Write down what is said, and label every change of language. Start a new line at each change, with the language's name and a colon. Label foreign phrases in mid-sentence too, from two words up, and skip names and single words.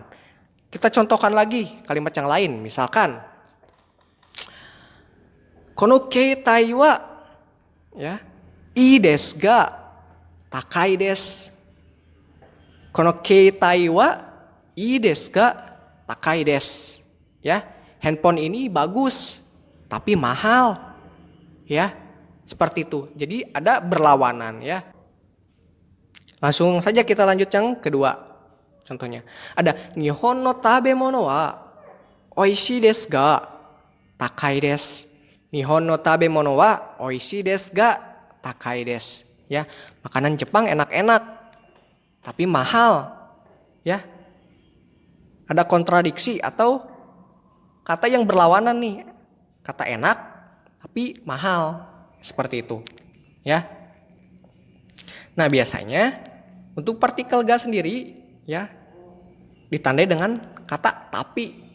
Indonesian: Kita contohkan lagi kalimat yang lain, misalkan
Japanese: この携帯は,
Indonesian: ya,
Japanese: いいですが高いです. この携帯はいいですが高いです.
Indonesian: Ya, handphone ini bagus tapi mahal. Ya, seperti itu. Jadi ada berlawanan, ya. Langsung saja kita lanjut yang kedua. Contohnya ada
Japanese: 日本の食べ物はおいしいですが高いです. 日本の食べ物はおいしいですが高いです.
Indonesian: Ya, makanan Jepang enak-enak tapi mahal. Ya. Ada kontradiksi atau kata yang berlawanan nih. Kata enak tapi mahal. Seperti itu. Ya. Nah, biasanya untuk partikel ga sendiri, ya, ditandai dengan kata tapi.